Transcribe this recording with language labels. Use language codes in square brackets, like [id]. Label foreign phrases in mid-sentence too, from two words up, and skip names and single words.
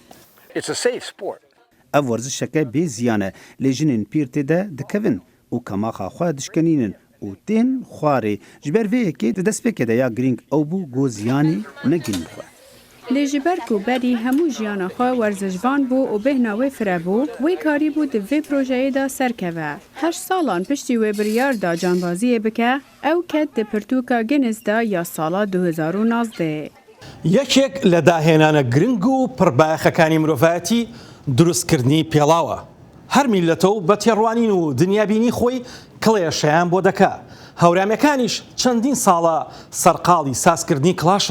[ku] Ev werzişeke bê ziyan e, lê jinên pîr tê de dikevin û kemaxa xwe dişkenînin û tên xwarê ji ber vê yekê di destpêkê de ya girîng ew bû got ziyanî negînî xwe. Lê ji ber ku berî hemû jiyana xwe werzijvan bû û bêhna wê firebû, wê karî bû di vê projeyê de serkeve. 8 salan piştî wê biryar da cambaziyê bike, ew ket di pirtûka Guinness da ya sala 2019. [ckb] یەکێک لە داهێنانە گرنگ و پڕبایەخەکانی مرۆڤایەتی دروستکردنی پێڵاوە. هەر میلەتەوە بە تێڕوانین و دنیابینی خۆی کڵێشەیان بۆ دەکا. هەورامەکانیش چەندین ساڵە سەرقاڵی سازکردنی کڵاشن.